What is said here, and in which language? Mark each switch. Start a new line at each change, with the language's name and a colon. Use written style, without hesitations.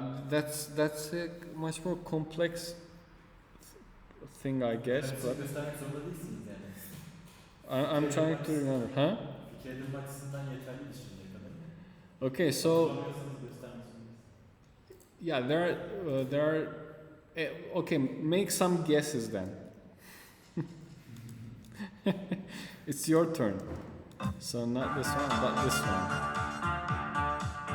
English: That's a much more complex thing, I guess. But
Turkish: göstermek zorunda değilsiniz yani.
English: I'm trying to remember, huh?
Turkish: Fikir edinme açısından yeterli şimdiye kadar.
English: Okay, so
Turkish: Hatırlamıyorsanız göstermek zorundayız.
English: yeah, there are. Okay, make some guesses then. It's your turn. So not this one, but this one.